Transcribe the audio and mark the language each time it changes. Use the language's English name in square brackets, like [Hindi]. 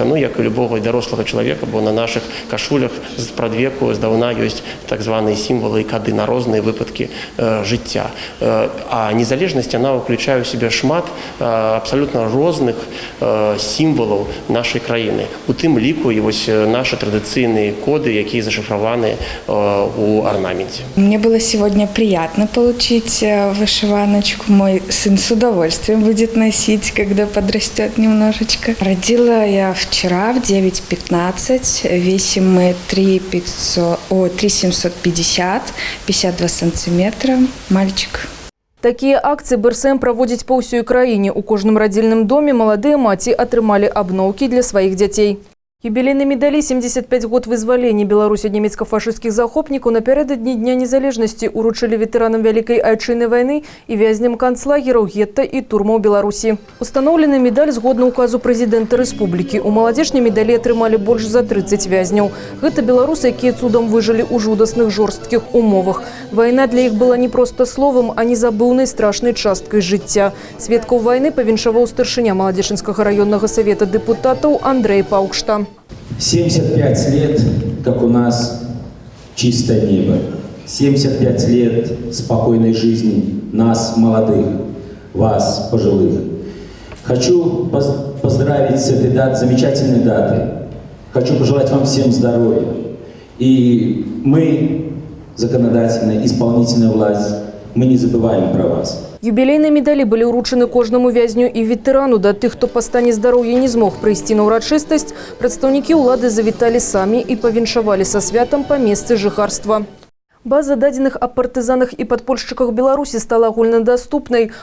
[Belarusian] Ну, як і любого дарослага чалавека, бо на наших кашулях з прадвеку здаўна ёсць так званыя сімвалы і кады на розныя выпадкі жыцця. А незалежнасць, она ўключае ў сябе шмат абсалютна розных сімвалаў нашай краіны. У тым ліку і вось наши традыцыйныя коды, якія зашифраваны у орнаменте. [Russian] Мне было сегодня приятно получить вышиваночку. Мой сын с удовольствием будет носить, когда подрастет немножечко. Родила я вчера в 9:15, весим мы 3750, 52 сантиметра, мальчик. [Belarusian] Такія акцыі БРСМ праводзіць па ўсёй краіне. У кожным радзільным доме маладыя маці атрымалі абноўкі для сваіх дзяцей. Юбілейныя медалі 75 год вызвалення Беларусі ад немецка-фашысцкіх захопнікаў напярэдадні Дня незалежнасці уручылі ветэранам Вялікай Айчыннай вайны і вязням канцлагераў, гетта і турмаў Беларусі. Устаноўлены медаль згодна указу прэзідэнта рэспублікі. У маладзечнай медалі атрымалі больш за 30 вязняў. Гэта беларусы, якія цудам выжылі ў жудасных жорсткіх умовах. Вайна для іх была не проста словам, а незабыўнай страшнай часткай жыцця. Сведкаў вайны павіншаваў старшыня маладзечанскага раённага савета дэпутатаў Андрей Паукшта. [Russian] 75 лет, как у нас чистое небо. 75 лет спокойной жизни нас, молодых, вас, пожилых. Хочу поздравить с этой замечательной датой. Хочу пожелать вам всем здоровья. И мы, законодательная, исполнительная власть, мы не забываем про вас. [Belarusian] Юбілейныя медалі былі ўручаны кожнаму вязню і ветэрану. Да тых, хто па стане здароўя не змог прыйсці на ўрачыстасць, прадстаўнікі ўлады завіталі самі і павіншавалі са святам па месцы жыхарства. База дадзеных аб партызанах і падпольшчыках Беларусі стала агульнадаступнай.